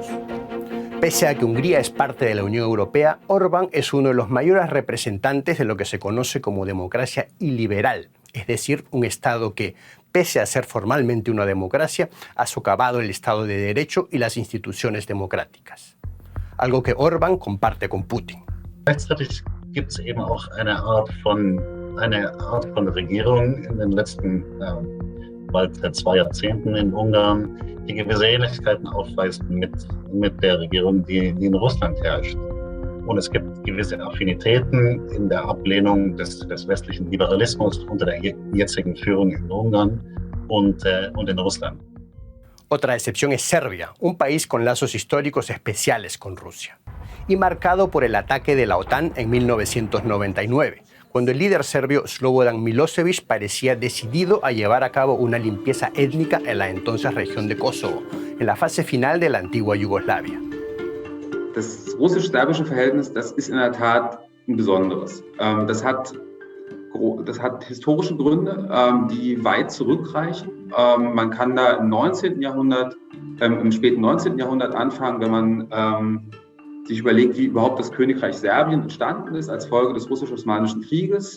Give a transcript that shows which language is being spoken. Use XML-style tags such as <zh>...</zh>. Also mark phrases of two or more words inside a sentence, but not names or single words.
<es>Pese a que Hungría es parte de la Unión Europea, Orbán es uno de los mayores representantes de lo que se conoce como democracia iliberal, es decir, un Estado que, pese a ser formalmente una democracia, ha socavado el Estado de Derecho y las instituciones democráticas. Algo que Orbán comparte con Putin.</es> <de>Gleichzeitig gibt es eben auch eine Art von Regierung in den letzten bald 2 Jahrzehnten in Ungarn, die gewisse Ähnlichkeiten aufweist mit der Regierung, die in Russland herrscht. Und es gibt gewisse Affinitäten in der Ablehnung des westlichen Liberalismus unter der jetzigen Führung in Ungarn und in Russland.</de> <es>Otra excepción es Serbia, un país con lazos históricos especiales con Rusia, y marcado por el ataque de la OTAN en 1999, cuando el líder serbio Slobodan Milosevic parecía decidido a llevar a cabo una limpieza étnica en la entonces región de Kosovo, en la fase final de la antigua Yugoslavia.</es> <de>Das russisch-serbische Verhältnis, das ist in der Tat ein besonderes. Das hat historische Gründe, die weit zurückreichen. Man kann da im 19. Jahrhundert, im späten 19. Jahrhundert anfangen, wenn man sich überlegt, wie überhaupt das Königreich Serbien entstanden ist als Folge des russisch-osmanischen Krieges.</de>